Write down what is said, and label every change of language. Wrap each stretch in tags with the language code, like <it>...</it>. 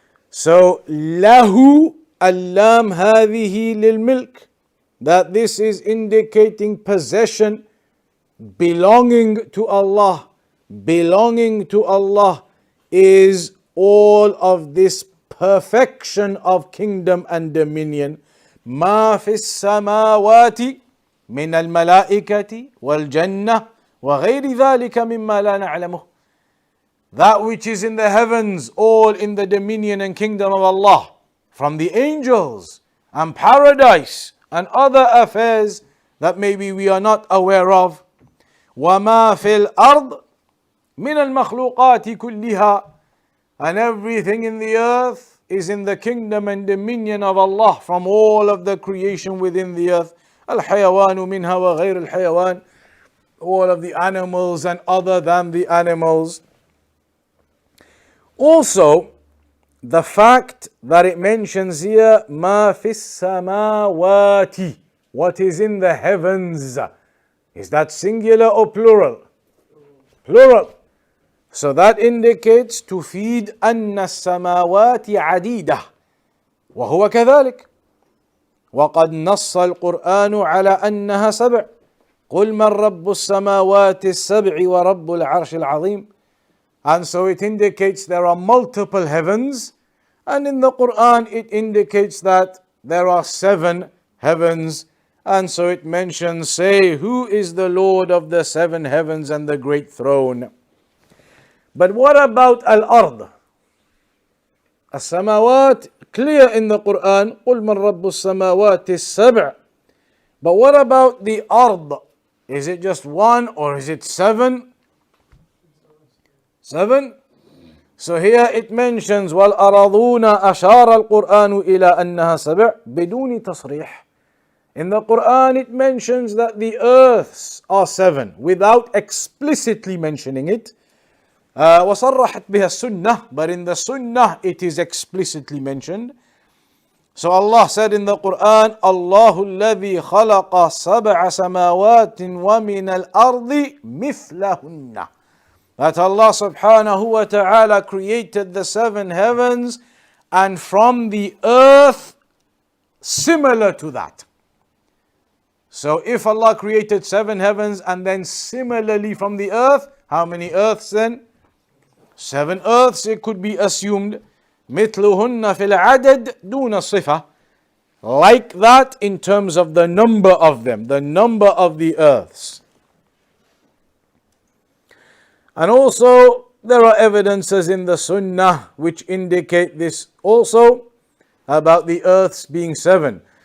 <en>So,</en> <ar>lahu allam hadhihi lil milk,</ar> <en>that this is indicating possession, belonging to Allah. Belonging to Allah is all of this perfection of kingdom and dominion.</en> <ar>ما في السماوات من الملائكة والجنة وغير ذلك مما لا نعلمه.</ar> <en>That which is in the heavens, all in the dominion and kingdom of Allah, from the angels and paradise and other affairs that maybe we are not aware of.</en> <ar>وَمَا فِي الْأَرْضِ مِنَ الْمَخْلُوقَاتِ كُلِّهَا.</ar> <en>And everything in the earth is in the kingdom and dominion of Allah, from all of the creation within the earth.</en> <ar>الْحَيَوَانُ مِنْهَا وَغَيْرُ الْحَيَوَانِ.</ar> <en>All of the animals and other than the animals. Also, the fact that it mentions here</en> <ar>مَا فِي السَّمَاوَاتِ,</ar> <en>what is in the heavens. Is that singular or plural? Plural. So that indicates</en> <ar>تفيد أن السماوات عديدة وهو كذلك. وقد نص القرآن على أنها سبع. قل من رب السماوات السبع ورب العرش العظيم.</ar> <en>And so it indicates there are multiple heavens, and in the Quran it indicates that there are 7 heavens, and so it mentions, say, who is the Lord of the 7 heavens and the great throne. But what about al-ard? As-samawat, clear in the Quran,</en> <ar>قُلْ مَنْ رَبُّ السَّمَاوَاتِ السَّبْعِ.</ar> <en>But what about the ard? Is it just 1 or is it 7? 7? So here it mentions</en> <ar>وَالْأَرَضُونَ أَشَارَ الْقُرْآنُ إِلَىٰ أَنَّهَا سَبْعٌ بِدُونِ تَصْرِيحٍ.</ar> <en>In the Quran it mentions that the earths are 7 without explicitly mentioning it.</en> <ar>وَصَرَّحَتْ بِهَا السُّنَّةِ.</ar> <en>But in the Sunnah it is explicitly mentioned. So Allah said in the Quran,</en> <ar>اللَّهُ الَّذِي خَلَقَ سَبْعَ سَمَاوَاتٍ وَمِنَ الْأَرْضِ مِثْلَهُنَّ.</ar> <en>That Allah subhanahu wa ta'ala created the 7 heavens, and from the earth similar to that. So if Allah created 7 heavens and then similarly from the earth, how many earths then? 7 earths, it could be assumed.</en> <ar>مثلهن في العدد دون الصفة.</ar> <en>Like that in terms of the number of them, the number of the earths. And also there are evidences in the Sunnah which indicate this also, about the earths being 7.</en>